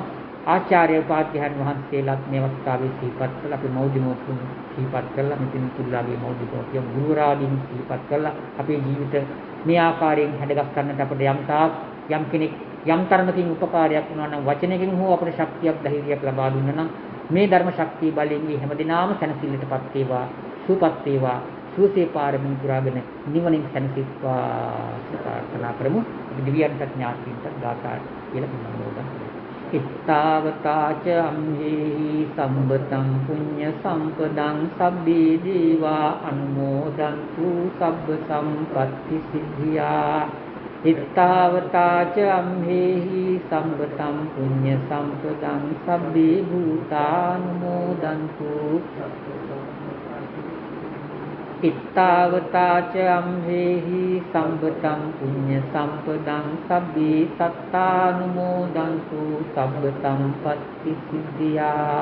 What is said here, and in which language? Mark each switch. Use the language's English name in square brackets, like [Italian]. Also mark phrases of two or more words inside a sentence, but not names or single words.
[Sinhala] ආචාර්ය උපාධ්‍යයන් වහන්සේලාත් මේ අවස්ථාවේ සිහිපත් කළ අපි මෞදිමෝතුන් සිහිපත් කළා මෙතන තුල්ලාගේ මෞදිමෝතිය ගුරුවරයාදීන් සිහිපත් කළා අපේ ජීවිත මේ ආකාරයෙන් හැඩගස් ගන්නට අපිට යම් කෙනෙක් යම් තරමකින් උපකාරයක් වුණා නම් වචනකින් හෝ අපිට ශක්තියක් ධෛර්යයක් ලබා දුන්නා නම් මේ ධර්ම ශක්තිය බලයෙන් මේ හැමදිනාම සැනසෙල්ලටපත් වේවා සුවපත් වේවා සුවසේ පාරමී පුරාගෙන නිවනින් සැනසෙත්වා ප්‍රාර්ථනා කරමු. දිව්‍යයන්ට ඥාතින්ට ගාථා කියලා කියනවා. [Pali] ඉත්තාවතාච අම්හි සම්බතං පුඤ්ඤ සම්පදං සබ්බේ දීවා අනුමෝදන්තු සබ්බ සම්පත්ති සිද්ධියා. ඉත්තාවතාච අම්හි සම්බතං පුඤ්ඤ සම්පදං සබ්බේ භූතානුමෝදන්තු ඉත්තාවතාච අම්හෙහි සම්බතං පුඤ්ඤ සම්පදං සබ්බේ සත්තානුමෝදන්තු සබ්බ සම්පත්ති සිද්ධියා.